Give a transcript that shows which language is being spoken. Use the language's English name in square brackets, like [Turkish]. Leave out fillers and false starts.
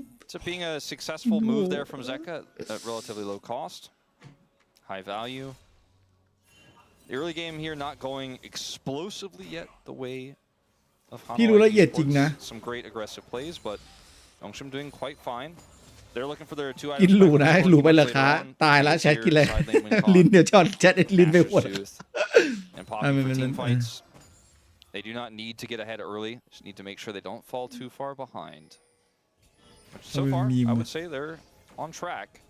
[English] So being a successful move there from Zeka at relatively low cost, high value. The early game here not going explosively yet the way of Hanwha. Some great aggressive plays, but Nongshim doing quite fine. They're looking for their 2 items. [Thai] กินหลูนะหลูไปเหรอคะตายแล้วแชทกินเลยลิ้นเดี๋ยวช็อตแชทลิ้นไปหมด [English] And Poppy for team fights. They do not need to get ahead early. Just need to make sure they don't fall too far behind. So far, I would say they're on track.